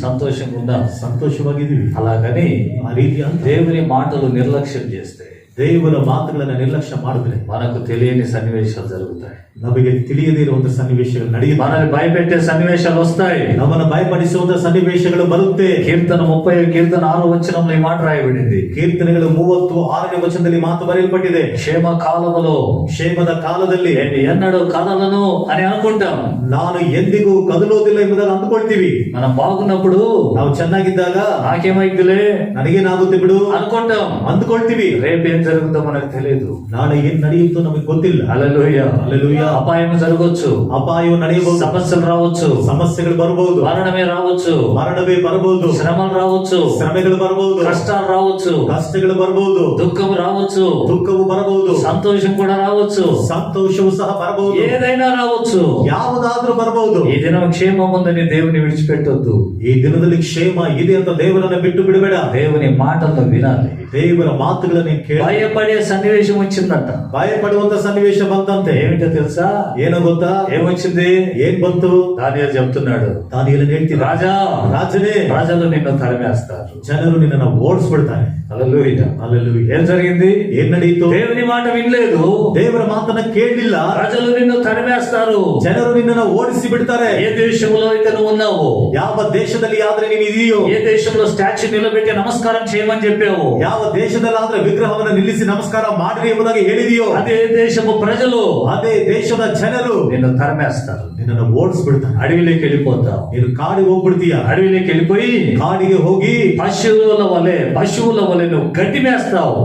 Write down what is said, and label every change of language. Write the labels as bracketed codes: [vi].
[te] సంతోషంగా ఉన్నాం. [kn] ಸಂತೋಷವಾಗಿದ್ದೀವಿ. [te] అలాగని [kn] ಆ ರೀತಿ ಅಂತ [te] దేవుని మాటలు నిర్లక్ష్యం చేస్తే [kn] ದೇವರ ಮಾತುಗಳನ್ನ ನಿರ್ಲಕ್ಷ್ಯ ಮಾಡಿದ್ರೆ [te] మనకు తెలియని సన్నివేశాలు జరుగుతాయి. [kn] ನಮಗೆ ತಿಳಿಯದೇ ಇರುವಂತ ಸನ್ನಿವೇಶಗಳು ನಡೆಯುತ್ತೆ. [te] మనల్ని భయపెట్టే సన్నివేశాలు వస్తాయి. [kn] ನಮ್ಮನ್ನು ಭಯಪಡಿಸುವಂತ ಸನ್ನಿವೇಶಗಳು ಬರುತ್ತೆ. [te] కీర్తన 30 కీర్తన 6 వచనంలో ఈ మాట రాయబడింది. [kn] ಕೀರ್ತನೆಗಳು 36ನೇ ವಚನದಲ್ಲಿ ಮಾತು ಬರೆಯಲ್ಪಟ್ಟಿದೆ, [te] క్షేమ కాలములో [kn] ಕ್ಷೇಮದ ಕಾಲದಲ್ಲಿ [te] నేను ఎన్నడూ కదలను అని అనుకుంటాం. [kn] ನಾನು ಎಂದಿಗೂ ಕದಲೋದಿಲ್ಲ ಎಂಬುದಾಗಿ ಅಂದುಕೊಳ್ತೀವಿ. [te] మనం బాగున్నప్పుడు [kn] ನಾವು ಚೆನ್ನಾಗಿದ್ದಾಗ [te] నాకేమైద్దిలే [kn] ನನಗೇನಾಗುತ್ತೆ ಬಿಡು [te] అనుకుంటాం. [kn] ಅಂದುಕೊಳ್ತೀವಿ. [te] రేపేం జరుగుతుందో మనకు తెలియదు. [kn] ನಾಳೆ ಏನ್ ನಡೆಯುತ್ತೋ ನಮಗೆ ಗೊತ್ತಿಲ್ಲ. [te] హల్లెలూయా. హల్లెలూయా. అపాయం జరగవచ్చు, [kn] ಅಪಾಯವು ನಡೆಯಬಹುದು, [te] సమస్యలు రావచ్చు, [kn] ಸಮಸ್ಯೆಗಳು ಬರಬಹುದು, [te] మరణమే రావచ్చు, [kn] ಮರಣವೇ ಬರಬಹುದು, [te] శ్రమలు రావచ్చు, [kn] ಶ್ರಮೆಗಳು ಬರಬಹುದು, [te] కష్టాలు రావచ్చు, [kn] ಕಷ್ಟಗಳು ಬರಬಹುದು, [te] దుఃఖం రావచ్చు, [kn] ದುಃಖವು ಬರಬಹುದು, [te] సంతోషం కూడా రావచ్చు, [kn] ಸಂತೋಷವು ಸಹ ಬರಬಹುದು, [te] ఏదైనా రావచ్చు. [kn] ಯಾವುದಾದ್ರೂ ಬರಬಹುದು. [te] ఈ దినం క్షేమం ఉందని దేవుని విడిచిపెట్టొద్దు. [kn] ಈ ದಿನದಲ್ಲಿ ಕ್ಷೇಮ ಇದೆ ಅಂತ ದೇವರನ್ನ ಬಿಟ್ಟು ಬಿಡಬೇಡ. [te] దేవుని మాటలను వినాలి. [kn] ದೇವರ ಮಾತುಗಳನ್ನ ಕೇಳಿ. [te] భయపడే సన్నివేశం వచ్చిందంట. [kn] ಭಯಪಡುವಂತ ಸನ್ನಿವೇಶ ಬಂತಂತೆ. [te] ఏమిటో తెలుసా? [kn] ಏನೋ ಗೊತ್ತಾ? [te] ఏమొచ్చింది? [kn] ಏನ್ ಬಂತು? [te] దానియేలు చెప్తున్నాడు, [kn] ದಾನಿಯೇಲನು ಹೇಳ್ತಿದ್ದ, [te] రాజా, [kn] ರಾಜನೇ, [te] ప్రజలు నిన్ను తరిమేస్తారు. [kn] ಜನರು ನಿನ್ನನ್ನು ಓಡಿಸ್ಬಿಡ್ತಾರೆ. [te] హల్లెలూయా. హల్లెలూయా. ఏం జరిగింది? [kn] ಏನ್ ನಡೆಯಿತು? [te] దేవుని మాట వినలేదు, [kn] ದೇವರ ಮಾತನ್ನ ಕೇಳಲಿಲ್ಲ, [te] ప్రజలు నిన్ను తరిమేస్తారు. [kn] ಜನರು ನಿನ್ನನ್ನು ಓಡಿಸಿ ಬಿಡ್ತಾರೆ. [te] ఏ దేశంలో అయితే నువ్వు ఉన్నావు, [kn] ಯಾವ ದೇಶದಲ್ಲಿ ಆದ್ರೆ ನೀನು ಇದೆಯೋ, [te] ఏ దేశంలో స్టాచ్యూ నిలబెట్టి నమస్కారం చేయమని చెప్పావు, [kn] ಯಾವ ದೇಶದಲ್ಲಾದ್ರೆ ವಿಗ್ರಹವನ್ನು ನಿಲ್ಲಿಸಿ ನಮಸ್ಕಾರ ಮಾಡ್ರಿ ಎಂಬುದಾಗಿ ಹೇಳಿದೆಯೋ, [te] అదే దేశము ప్రజలు [kn] ಅದೇ ದೇಶದ ಜನರು [te] నిన్ను తరిమేస్తారు. [kn] ನಿನ್ನನ್ನು ಓಡಿಸ್ಬಿಡ್ತಾರೆ. [te] అడవిలోకి వెళ్ళిపోతావు. [kn] ನೀನು ಕಾಡಿಗೆ ಹೋಗ್ಬಿಡ್ತೀಯ. [te] అడవిలోకి వెళ్ళిపోయి [kn] ಕಾಡಿಗೆ ಹೋಗಿ [te] పశువుల వలె నువ్వు గడ్డి మేస్తావు.